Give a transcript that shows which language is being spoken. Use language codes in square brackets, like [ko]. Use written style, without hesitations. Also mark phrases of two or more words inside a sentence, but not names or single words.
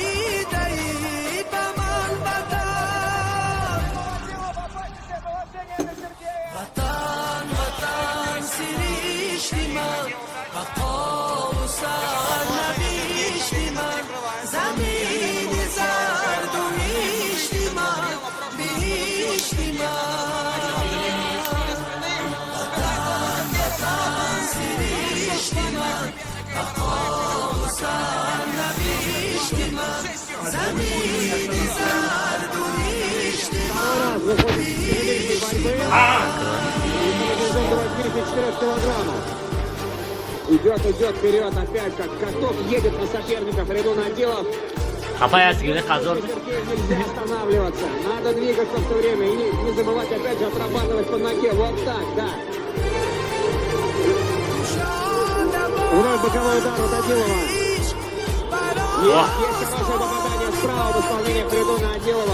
[fa] وطن وطن سریشتی من بقا و سر نبیشتی من زمین زرد و میشتی من بیشتی من وطن وطن سریشتی من بقا و سر نبیشتی من زمین زرد و میشتی من [ru] Идет вперед опять, как каток, едет на соперников Редон Адилов. [tr] Kafaya göre kazandı. [ru] Сергею нельзя останавливаться, надо двигаться все время и не забывать опять же отрабатывать по ноге. Вот так, да. Вновь боковой удар от Адилова. Есть хорошее попадание справа в исполнении Фридона Адилова.